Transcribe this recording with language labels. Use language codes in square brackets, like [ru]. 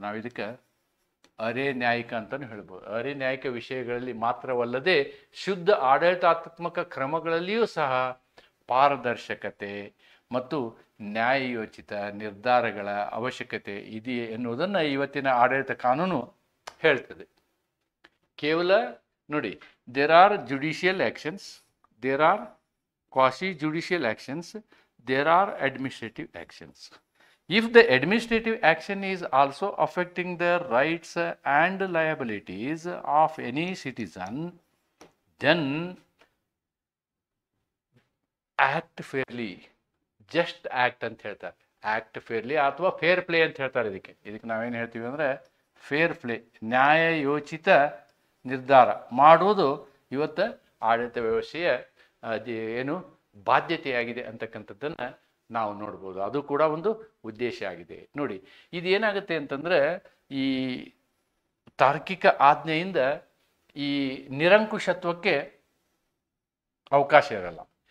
[kn] ನಾವು ಇದಕ್ಕೆ ಅರೆ ನ್ಯಾಯಿಕ ಅಂತಲೂ ಹೇಳ್ಬೋದು. ಅರೆ ನ್ಯಾಯಿಕ ವಿಷಯಗಳಲ್ಲಿ ಮಾತ್ರವಲ್ಲದೆ ಶುದ್ಧ ಆಡಳಿತಾತ್ಮಕ ಕ್ರಮಗಳಲ್ಲಿಯೂ ಸಹ ಪಾರದರ್ಶಕತೆ ಮತ್ತು ನ್ಯಾಯಯೋಚಿತ ನಿರ್ಧಾರಗಳ ಅವಶ್ಯಕತೆ ಇದೆಯೇ ಎನ್ನುವುದನ್ನು ಇವತ್ತಿನ ಆಡಳಿತ ಕಾನೂನು ಹೇಳ್ತದೆ. ಕೇವಲ ನೋಡಿ, [en] There are judicial actions, there are quasi judicial actions, there are administrative actions. If the administrative action is also affecting the rights and liabilities of any citizen, then act fairly, just act [kn] ಅಂತ ಹೇಳ್ತಾರೆ. Act fairly ಅಥವಾ fair play ಅಂತ ಹೇಳ್ತಾರೆ. ಇದಕ್ಕೆ ನಾವೇನು ಹೇಳ್ತೀವಿ ಅಂದರೆ fair play, ನ್ಯಾಯಯೋಚಿತ ನಿರ್ಧಾರ ಮಾಡುವುದು ಇವತ್ತು ಆಡಳಿತ ವ್ಯವಸ್ಥೆಯ ಏನು ಬಾಧ್ಯತೆಯಾಗಿದೆ ಅಂತಕ್ಕಂಥದ್ದನ್ನು ನಾವು ನೋಡ್ಬೋದು. ಅದು ಕೂಡ ಒಂದು ಉದ್ದೇಶ ಆಗಿದೆ. ನೋಡಿ, ಇದೇನಾಗುತ್ತೆ ಅಂತಂದರೆ, ಈ ತಾರ್ಕಿಕ ಆಜ್ಞೆಯಿಂದ ಈ ನಿರಂಕುಶತ್ವಕ್ಕೆ ಅವಕಾಶ ಇರಲ್ಲ.